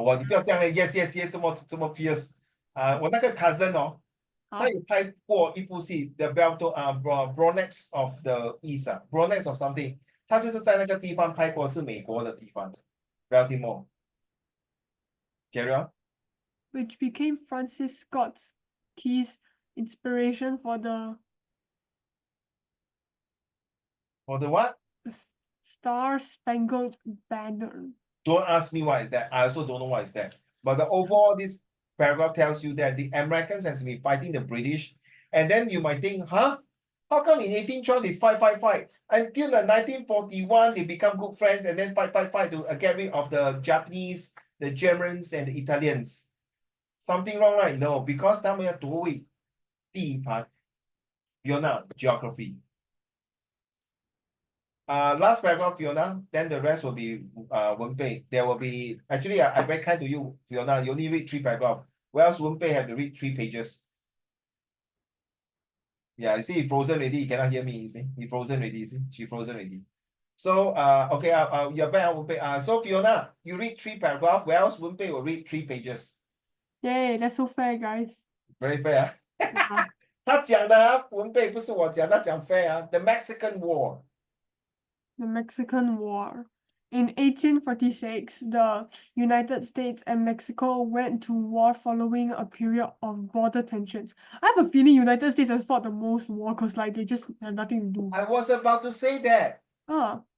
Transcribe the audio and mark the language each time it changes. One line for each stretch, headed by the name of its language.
Chinese: 你不要这样嘞 ，yes， 这么 fierce。我那个 cousin 他有拍过一部戏 The Bronx of the East Bronx of something， 他就是在那个地方拍过，是美国的地方 Baltimore。
English: Carry on. Which became Francis Scott Key's inspiration for the what? Star-Spangled Banner. Don't ask me what is that. I also don't know what is that. But the overall, this paragraph tells you that the Americans has been fighting the British And then you might think, huh? How come in 1812 they fight? Until the 1941, they become good friends and then fight to get rid of the Japanese, the Germans, and the Italians. Something wrong, right? No, because
Chinese: 他们要夺位地盘。
English: Fiona, geography. Last paragraph, Fiona, then the rest will be Wenpei. There will be, actually, I very kind to you, Fiona, you only read 3 paragraphs. Whereas Wenpei have to read 3 pages. Yeah, you see, he frozen already, he cannot hear me, you see. He frozen already, you see. She frozen already. So, okay, you're back on Wenpei. So, Fiona, you read 3 paragraphs, whereas Wenpei will read 3 pages. Yay, that's so fair, guys. Very fair. Yeah.
Chinese: 他讲的啊，文贝不是我讲，他讲 fair 啊。
English: The Mexican War. The Mexican War. In 1846, the United States and Mexico went to war following a period of border tensions. I have a feeling United States has fought the most war because like they just have nothing to do. I was about to say that. Ah,